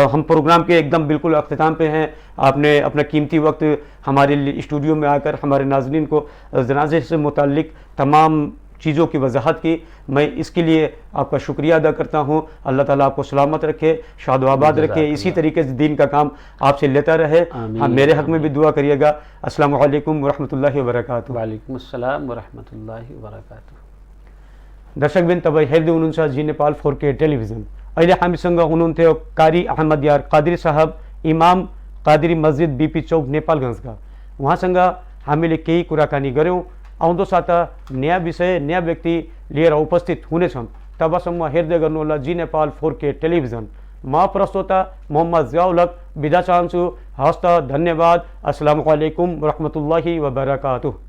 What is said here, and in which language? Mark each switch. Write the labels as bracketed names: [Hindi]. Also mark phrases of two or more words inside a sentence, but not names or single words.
[Urdu] ہم پروگرام کے ایکدم بالکل اختتام پہ ہیں۔ آپ نے اپنا قیمتی وقت ہمارے اسٹوڈیو میں آ کر ہمارے ناظرین کو جنازے سے متعلق تمام چیزوں کی وضاحت کی، میں اس کے لیے آپ کا شکریہ ادا کرتا ہوں. اللہ تعالیٰ آپ کو سلامت رکھے، شاد و آباد رکھے، اسی طریقے سے دین کا کام آپ سے لیتا رہے. ہاں، میرے حق میں بھی دعا کریے گا. [Arabic] السلام عليكم ورحمة الله وبركاته. وعليكم السلام ورحمة الله وبركاته. [Nepali] दर्शक बिन तब हेर्दै हुनुहुन्छ जी नेपाल 4K टेलिभिजन। अहिले हामीसँग हुनुहुन्थ्यो कारी अहमद यार कादरी साहब, इमाम कादरी मस्जिद बीपी चौक नेपालगञ्जका। उहाँसँग हामीले केही कुराकानी गऱ्यौँ। आउँदो साता नयाँ विषय, नयाँ व्यक्ति लिएर उपस्थित हुनेछौँ। तबसम्म हेर्दै गर्नुहोला जी नेपाल 4K टेलिभिजन। म प्रस्तोता मोहम्मद ज़ियाउल हक बिदा चाहन्छु। हस्त, धन्यवाद। [Arabic] السلام عليكم ورحمة الله وبركاته.